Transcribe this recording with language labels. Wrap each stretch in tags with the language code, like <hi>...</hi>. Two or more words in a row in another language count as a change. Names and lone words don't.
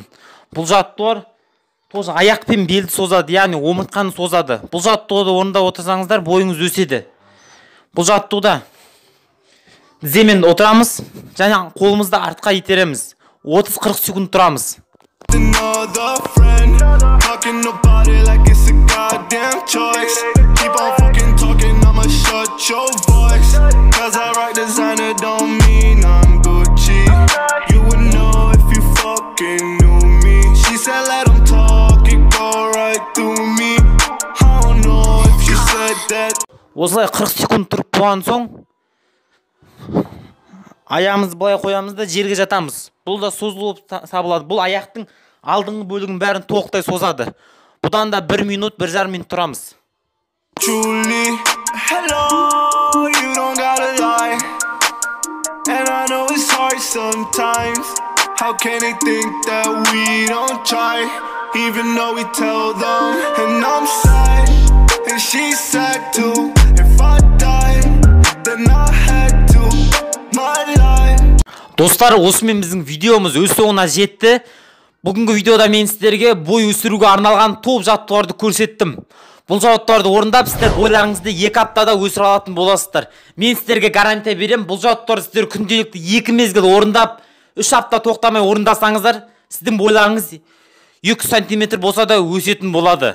<kk>Бұл жаттығулар тоже аяқ пен белді созады, яғни омыртқаны созады. Бұл жаттығуды орындап отырсаңыздар бойыңыз өседі. Бұл жаттығуда тіземен отырамыз және қолымызды артқа итереміз. 30-40 секунд тұрамыз.</kk> <en>Your voice, cause I rock designer don't mean I'm Gucci. You would know if you fucking knew me. She said let them talk, it go right through me. I don't know if you said that.</en> <kk>Осылай 40 секунд тұрып болған соң аяғымызды былай қоямыз да жерге жатамыз. Бұл да созылып сабылады. Бұл аяқтың алдыңғы бөлігін бәрін тоқтай созады. Бұдан да 1 минут, 1,5 минут тұрамыз.</kk> <en>Truly, hello, you don't gotta lie. And I know it's hard sometimes. How can they think that we don't try? Even though we tell them. And I'm sad, and she's sad too. If I die, then I had to. My life.</en> <kk>Достар, осымен біздің видеомыз өз соңына жетті. Бүгінгі видеода мен сіздерге бой өсіруге арналған топ жаттығуларды көрсеттім. Бұл жаттығуларды орындап сіздер бойларыңызды 2 аптада өсіре алатын боласыздар. Мен сіздерге гарантия берем, бұл жаттығуларды сіздер күнделікті 2 мезгіл орындап, 3 апта тоқтамай орындасаңыздар, сіздің бойларыңыз 2 сантиметр болса да өсетін болады.</kk>